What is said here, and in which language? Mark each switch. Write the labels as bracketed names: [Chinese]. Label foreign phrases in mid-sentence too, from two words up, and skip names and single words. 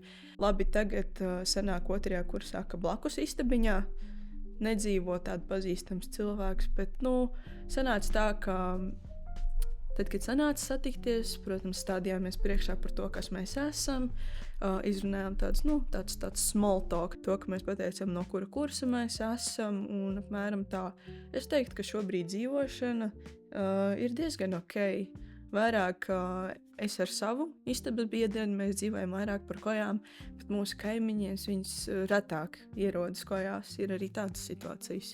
[Latvian] Labi, tagad sanāk 2. kursā, ka blakus istabiņā nedzīvo tāda pazīstams cilvēks, bet, sanāca tā, ka tad, kad sanāca satikties, protams, stādījāmies priekšā par to, kas mēs esam, izrunājām tāds [English] small talk, [Latvian] to, ka mēs pateicam, no kura kursa mēs esam, un apmēram tā. Es teiktu, ka šobrīd dzīvošana ir diezgan ok. Vairāk es ar savu istabas biedreni, mēs dzīvojam vairāk par kojām, bet mūsu kaimiņies viņas retāk ierodas kojās, ir arī tādas situācijas.